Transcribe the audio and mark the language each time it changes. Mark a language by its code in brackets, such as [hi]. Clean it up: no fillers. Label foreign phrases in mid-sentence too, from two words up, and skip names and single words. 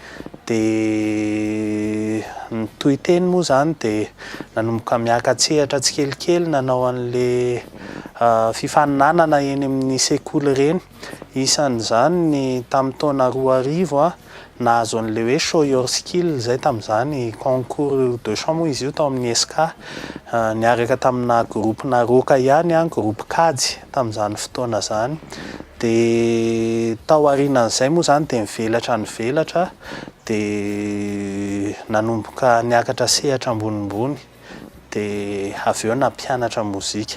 [mg] Dia nytohy teny moa izany dia nanomboka miaka-tsehatra tsikelikely nanao an'ilay fifaninanana eny amin'ny sekoly reny. Isan'izany ny tamin'ny taona 2000 nahazo an'ilay hoe [en] show your skill [mg] izay tamin'izany [fr] concours de chant [mg] moa izy io tao amin'ny SK, niaraka tamina groupena roka ihany groupe kajy tamin'izany fotoana izany. Dia tao aorianan'izay moa izany dia nivelatra dia nanomboka niakatra sehatra ambonimbony dia avy eo nampianatra mozika.